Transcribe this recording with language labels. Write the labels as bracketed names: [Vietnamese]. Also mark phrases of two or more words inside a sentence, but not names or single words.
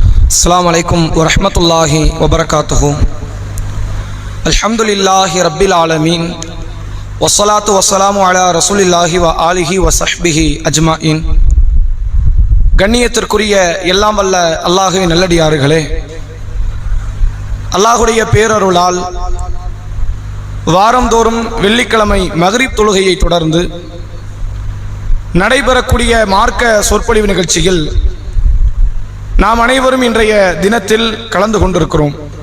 [Arabic] السلام عليكم ورحمة الله وبركاته. الحمد لله رب العالمين والصلاة والسلام على رسول الله وآله व وصحبه أجمعين. [Tamil] கண்ணியத்திற்குரிய எல்லாம் வல்ல அல்லாஹ்வின் நல்லடியார்களே, அல்லாஹ்வுடைய பேரருளால் வாரந்தோறும் வெள்ளிக்கிழமை மக்ரிப் தொழுகையை தொடர்ந்து நடைபெறக்கூடிய மார்க்க சொற்பொழிவு நிகழ்ச்சியில் நாம் அனைவரும் இன்றைய தினத்தில் கலந்து கொண்டிருக்கிறோம்.